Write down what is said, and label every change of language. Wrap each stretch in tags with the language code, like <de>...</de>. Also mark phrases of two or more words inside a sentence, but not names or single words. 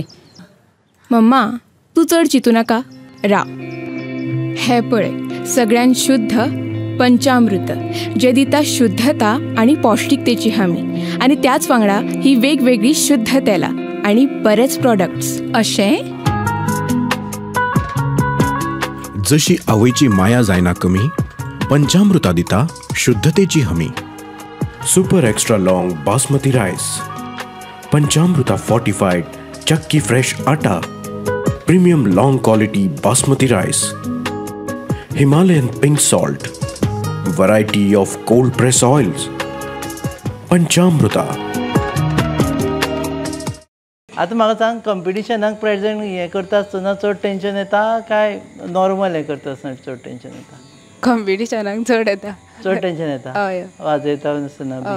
<kok>मम्मा तूं चड चिंतू नाका राव हे पळय सगळ्यान शुद्ध पंचामृत जे दिता शुद्धता आणि पौष्टिकतेची हमी आणि त्याच वांगडा ही वेगवेगळी शुद्ध तेलां आणि बरेच प्रोडक्ट्स अशें. जशी आवयची माया जायना कमी पंचामृता दिता शुद्धतेची हमी.</kok> <en>super extra long basmati rice पंचामृता fortified चक्की फ्रेश आटा, premium long quality basmati rice, Himalayan pink salt, variety of cold press oils.</en> <kok>पंचामृता. आता म्हाका सांग, कॉम्पिटिशनाक प्रेझेंट हें करता आसतना चड टेन्शन येता काय नॉर्मल हें करता आसतना चड टेन्शन येता? कॉम्पिटिशनाक चड येता. चड टेन्शन येता हय वाजयता आसतना बी.</kok>